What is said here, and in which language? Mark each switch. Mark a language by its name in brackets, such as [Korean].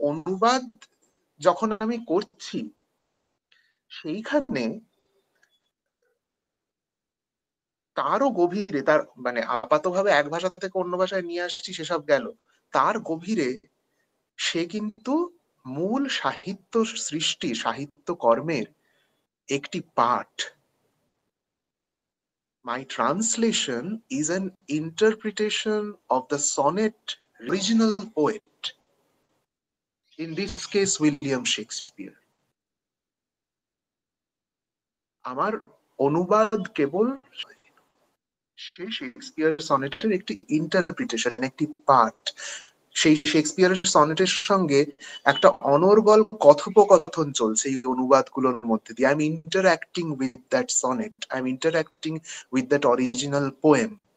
[Bangla] অনুবাদ যখন আমি করছি সেইখানে তারও গভীরে, তার মানে আপাতভাবে এক ভাষা থেকে অন্য ভাষায় নিয়ে আসছি সেসব গেল, তার গভীরে সে কিন্তু মূল সাহিত্য সৃষ্টি, সাহিত্য কর্মের একটি পাঠ। [English] My translation is an interpretation of the sonnet original poet, in this case William Shakespeare. [Bangla] আমার অনুবাদ কেবল সেই শেক্সপিয়ার সনেটের একটি ইন্টারপ্রিটেশন, একটি পার্ট। সেই শেক্সপিয়ারের সনেটের সঙ্গে একটা অনর্গল কথোপকথন চলছে এই অনুবাদগুলোর মধ্যে দিয়ে। [English] I am interacting with that sonnet, I am interacting with that original poem.